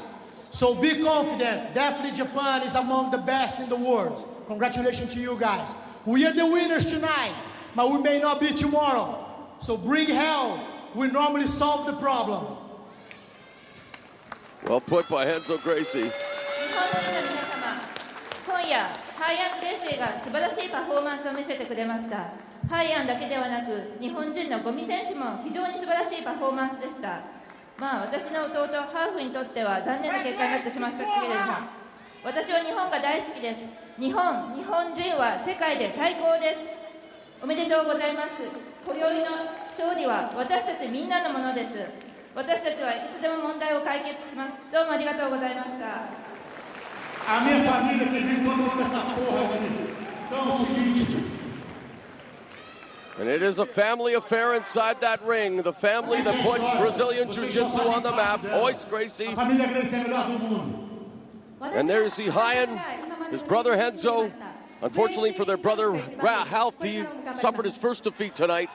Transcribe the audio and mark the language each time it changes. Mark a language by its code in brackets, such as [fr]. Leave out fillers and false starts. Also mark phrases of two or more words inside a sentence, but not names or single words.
[en] So be confident. Definitely Japan is among the best in the world. Congratulations to you guys. We are the winners tonight, but we may not be tomorrow. So bring hell. We normally solve the problem. Well put by Renzo Gracie. [ja] 今夜、ハイアン・グレイシーが素晴らしいパフォーマンスを見せてくれました。ハイアンだけではなく、日本人のゴミ選手も非常に素晴らしいパフォーマンスでした。私の弟、ハーフにとっては残念な結果になってしまったけれども、私は日本が大好きです。日本人は世界で最高です。おめでとうございます。今宵の勝利は私たちみんなのものです。私たちはいつでも問題を解決します。どうもありがとうございました。 [pt] A minha família que vem todo mundo essa porra aqui. Então é o seguinte. [en] And it is a family affair inside that ring. The family that put Brazilian Jiu-Jitsu on the map. Royce Gracie. And there you see Ryan, his brother Renzo. Unfortunately for their brother Ralph, he suffered his first defeat tonight.